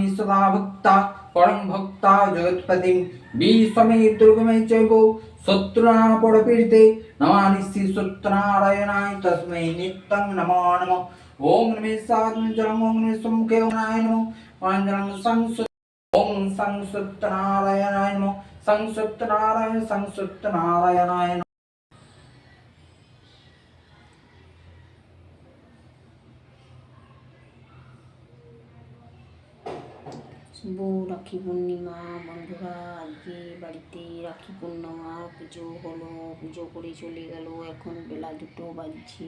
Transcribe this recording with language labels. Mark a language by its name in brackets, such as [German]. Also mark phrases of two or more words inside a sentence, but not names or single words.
[Sanskrit] सदा भक्ता परं भक्ता जगत्पतिं विश्वमे दुर्गमे चैव शत्रुनापरपीडिते नमामि श्रीसत्यनारायणाय तस्मै नित्यं नमो नमः ॐ नमः साग्निजलं ॐ नमः सम्मुखे ॐ नारायण नमः ओम संसुप्त नारायणाय नमः संसुप्त नारायण [Bangla] শুভ রাখি পূর্ণিমা বন্ধুরা, আজকে বাড়িতে রাখি পূর্ণিমা পুজো হলো। পুজো করে চলে গেল, এখন বেলা 2টো বাজছে।